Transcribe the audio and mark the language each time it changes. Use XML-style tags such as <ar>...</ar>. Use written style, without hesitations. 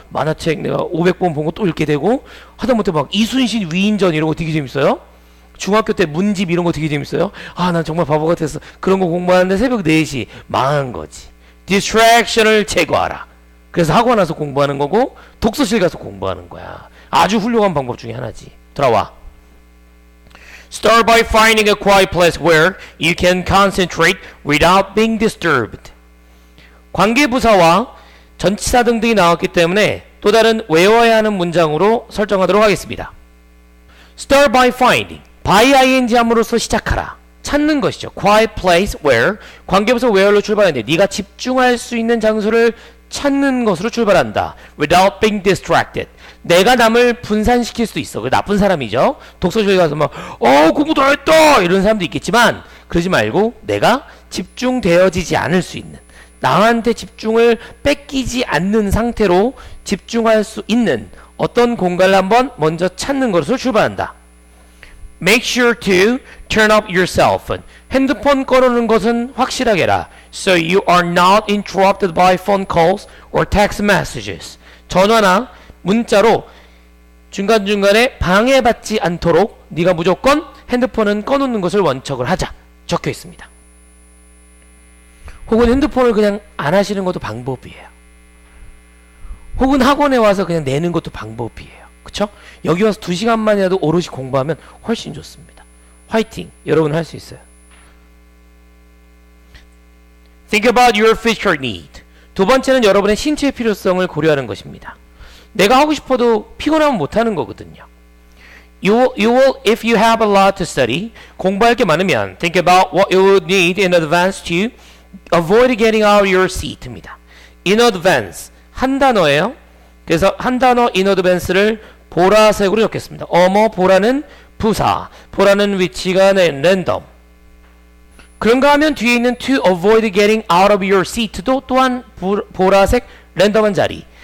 <ko>만화책 내가 500번 본 거 또 읽게 되고 하다못해 막 이순신 위인전 이런 거 되게 재밌어요. 중학교 때 문집 이런 거 되게 재밌어요. 난 정말 바보 같았어. 그런 거 공부하는데 새벽 4시 망한 거지. 디스트랙션을 제거하라. 그래서 학원 와서 공부하는 거고 독서실 가서 공부하는 거야. 아주 훌륭한 방법 중에 하나지. 들어와.</ko> <en>Start by finding a quiet place where you can concentrate without being disturbed.</en> <ko>관계부사와 전치사 등등이 나왔기 때문에 또 다른 외워야 하는 문장으로 설정하도록 하겠습니다.</ko> <en>Start by finding.</en> <ko>by ing 함으로써 시작하라. 찾는 것이죠.</ko> <en>Quiet place where.</en> <ko>관계부사 where로 출발하는데 네가 집중할 수 있는 장소를 찾는 것으로 출발한다.</ko> <en>Without being distracted.</en> <ko>내가 남을 분산시킬 수도 있어. 그 나쁜 사람이죠. 독서실 가서 막 공부 다 했다 이런 사람도 있겠지만 그러지 말고 내가 집중되어지지 않을 수 있는 나한테 집중을 뺏기지 않는 상태로 집중할 수 있는 어떤 공간을 한번 먼저 찾는 것으로 출발한다.</ko> <en>Make sure to turn up your cell phone.</en> <ko>핸드폰 꺼놓는 것은 확실하게 해라.</ko> <en>So you are not interrupted by phone calls or text messages.</en> <ko>전화나 문자로 중간중간에 방해받지 않도록 네가 무조건 핸드폰은 꺼놓는 것을 원칙을 하자. 적혀 있습니다. 혹은 핸드폰을 그냥 안 하시는 것도 방법이에요. 혹은 학원에 와서 그냥 내는 것도 방법이에요. 그쵸? 여기 와서 2시간만이라도 오롯이 공부하면 훨씬 좋습니다. 화이팅! 여러분 할 수 있어요.</ko> <en>Think about your future need.</en> <ko>두 번째는 여러분의 신체 필요성을 고려하는 것입니다. 내가 하고 싶어도 피곤하면 못하는 거거든요.</ko> <en>You will, if you have a lot to study,</en> <ko>공부할 게 많으면</ko> <en>think about what you would need in advance to avoid getting out of your seat입니다.</en> <ko>In advance, 한 단어예요. 그래서 한 단어 in advance를 보라색으로 적겠습니다. 보라는 부사, 보라는 위치가 랜덤. 그런가 하면 뒤에 있는</ko> <en>to avoid getting out of your seat</en> <ko>도 또한 보라색 랜덤한 자리.</ko>